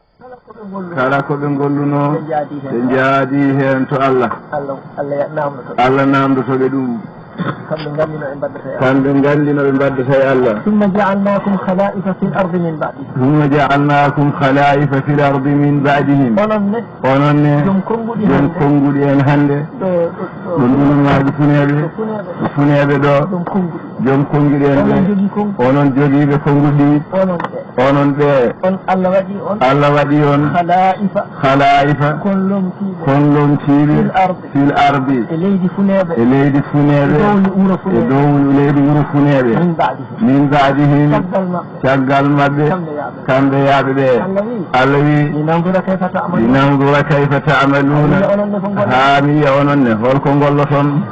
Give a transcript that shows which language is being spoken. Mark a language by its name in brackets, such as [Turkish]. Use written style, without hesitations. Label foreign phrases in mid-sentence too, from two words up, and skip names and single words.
[Fula] kala ko ɓe golluno ɓe jaadi hen to Allah Allah namdotoɓe ɗum kamɓe gandino ɓe mbaddata e Allah [Arabic] ثم جعلناكم خلائف في الأرض من بعدهم ثم جعلناكم خلائف في الأرض من بعدهم [Fula] ononne joom konnguɗi en hannde ɗo ndunumaaji funeeɓe ɗo joom konnguɗi en ɓe onon jogiiɓe konnguɗi onon ɓe Allah waɗi on khala'ifa kon lomtiiɓe [Arabic] في الأرض [Fula] e leydi funeeɓe e dow leydi wuro funeeɓe [Arabic] من بعدهم [Fula] caggal maɓɓe kamɓe yaaɓe ɓe Allah wi linandura [Arabic] كيف تعملون [Fula] haa mi yiya onon ne holko golloton